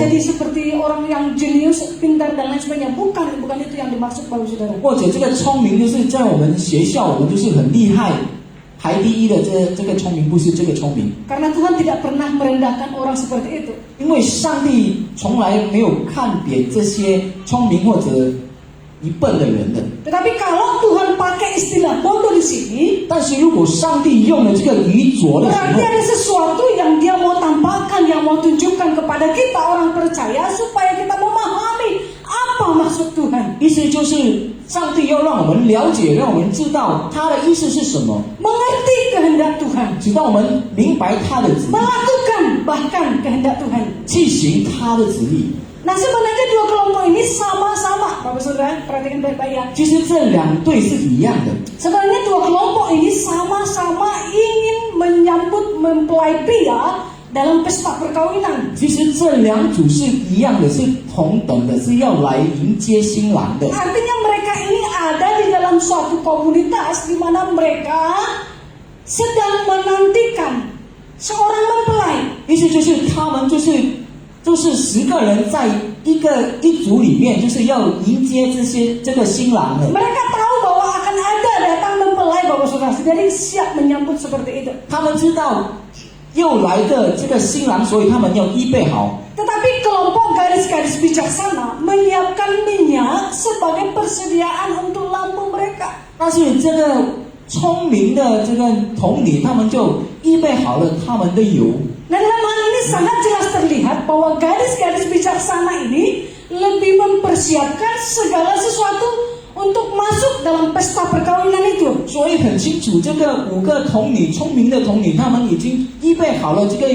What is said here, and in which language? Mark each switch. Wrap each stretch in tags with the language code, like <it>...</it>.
<id>jadi seperti orang yang jenius, pintar dan lain sebagainya. Bukan itu yang dimaksud, Bapak Saudara.</id> <zh>或者这个聪明就是在我们学校我们就是很厉害，排第一的这个聪明，不是这个聪明。</zh> <id>Karena Tuhan tidak pernah merendahkan orang seperti itu.</id> <zh>因为上帝从来没有看扁这些聪明或者愚笨的人的。</zh> <id>Tetapi kalau Tuhan pakai istilah bodoh di sini,</id> <zh>但是如果上帝用了这个愚拙的时</zh> <id>berarti</id> <zh>候，</zh> <id>ada sesuatu yang Dia mau tampakkan, yang mau tunjukkan kepada kita orang percaya supaya kita memahami apa maksud Tuhan.</id> <zh>意思就是上帝要让我们了解，让我们知道他的意思是什么，</zh> <id>Mengerti kehendak Tuhan,</id> <zh>直到我们明白他的旨意，</zh> <id>melakukan bahkan kehendak Tuhan.</id> <zh>去行他的旨意。</zh> <id>Nah, sebenarnya dua kelompok ini sama-sama, Bapak Saudara, perhatikan baik-baik ya.</id> <zh>其实这两对是一样的，</zh> <id>Sebenarnya dua kelompok ini sama-sama ingin menyambut mempelai pria dalam pesta perkawinan.</id> <zh>其实这两组是一样的，是同等的，是要来迎接新郎的。</zh> <id>Artinya mereka ini ada di dalam suatu komunitas di mana mereka sedang menantikan seorang mempelai.</id> <zh>意思就是他们就是10个人在一组里面，就是要迎接这个新郎的。</zh> <id>Mereka tahu bahwa akan ada datang mempelai, Bapak Saudara. Jadi siap menyambut seperti itu.</id> <zh>他们知道又来的这个新郎，所以他们要预备好。</zh> <id>Tetapi kelompok gadis-gadis bijaksana menyiapkan minyak sebagai persediaan untuk lampu mereka.</id> <zh>但是这个聪明的这个童女，他们就预备好了他们的油。</zh> <id>Nah, dalam hal ini sangat jelas terlihat bahwa gadis-gadis bijaksana ini lebih mempersiapkan segala sesuatu untuk masuk dalam pesta perkawinan itu.</id> <zh>所以很清楚，这个5个童女，聪明的童女，他们已经预备好了</zh>